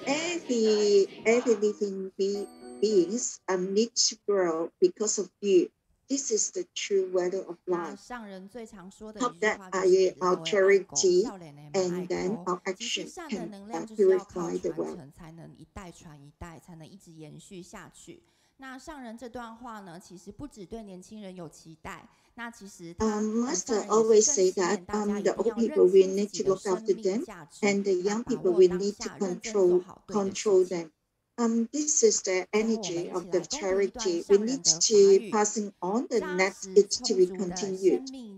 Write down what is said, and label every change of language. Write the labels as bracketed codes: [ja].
[en] Every living beings need to grow because of you. This is the true value of life. Hope that our charity and then our action can purify the world. [zh] 才能一代传一代，才能一直延续下去。那上人这段话呢，其实不只对年轻人有期待。那其实 [en] Master always say that the old people we need to look after them, and the young people we need to control them. This is the energy of the charity. We need to passing on the next it to be continued.